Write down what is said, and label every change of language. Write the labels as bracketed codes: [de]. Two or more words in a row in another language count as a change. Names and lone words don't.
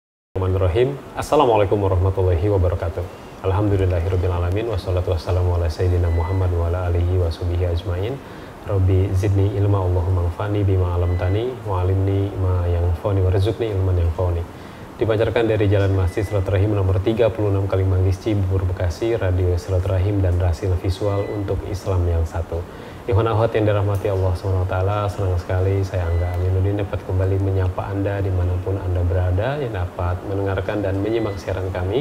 [ar] بسم الله الرحمن الرحيم. السلام عليكم ورحمة الله وبركاته. الحمد لله رب العالمين. والصلاة والسلام على سيدنا محمد وعلى آله وصحبه أجمعين. رب زدني علما اللهم انفعني بما علمتني وعلمني ما ينفعني وارزقني علما ينفعني. [id] Dipancarkan dari Jalan Masjid Silaturahim nomor 36 Kalimanggis Cibubur Bekasi, Radio Silaturahim dan Rasil Visual untuk Islam yang satu. [ar] إخوان أخوات [id] yang dirahmati Allah SWT, senang sekali saya Angga Aminuddin dapat kembali menyapa Anda dimanapun Anda berada yang dapat mendengarkan dan menyimak siaran kami.